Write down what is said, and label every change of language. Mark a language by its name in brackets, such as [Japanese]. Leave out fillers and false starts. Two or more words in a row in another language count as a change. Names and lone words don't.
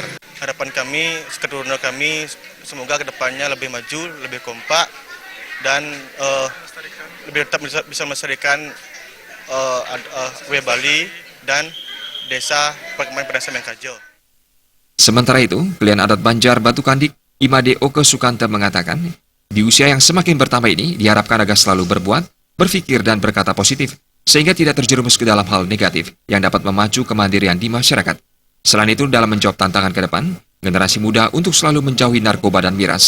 [Indonesian] Harapan kami, Seketruna kami, semoga kedepannya lebih maju, lebih kompak, dan lebih tetap bisa melestarikan Bali dan Desa Pekraman Padang Sambian Kaja. Sementara itu, Kelian Adat Banjar Batu Kandik, Imade Oke Sukanta mengatakan, di usia yang semakin bertambah ini diharapkan agar selalu berbuat, berpikir dan berkata positif, sehingga tidak terjerumus ke dalam hal negatif yang dapat memacu kemandirian di masyarakat. Selain itu, dalam menjawab tantangan ke depan, generasi muda untuk selalu menjauhi narkoba dan miras.